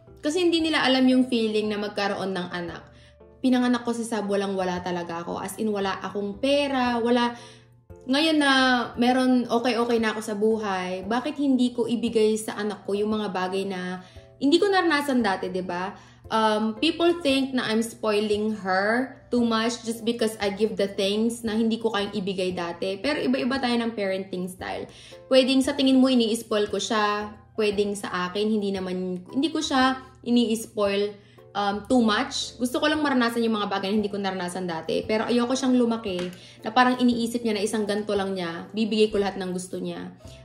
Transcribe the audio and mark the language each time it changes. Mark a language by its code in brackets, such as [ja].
[tl] Kasi hindi nila alam yung feeling na magkaroon ng anak. Pinanganak ko si Sab, walang-wala talaga ako. As in, wala akong pera, wala. Ngayon na meron okay na ako sa buhay, bakit hindi ko ibigay sa anak ko yung mga bagay na hindi ko naranasan dati, 'di ba? [en] People think na I'm spoiling her too much just because I give the things [tl] na hindi ko kayang ibigay dati. Pero iba-iba tayo ng parenting style. Pwedeng sa tingin mo ini-spoil ko siya, pwedeng sa akin hindi ko siya ini-spoil too much. Gusto ko lang maranasan yung mga bagay na hindi ko naranasan dati. Pero ayoko siyang lumaki na parang iniisip niya na isang ganto lang niya, bibigay ko lahat ng gusto niya.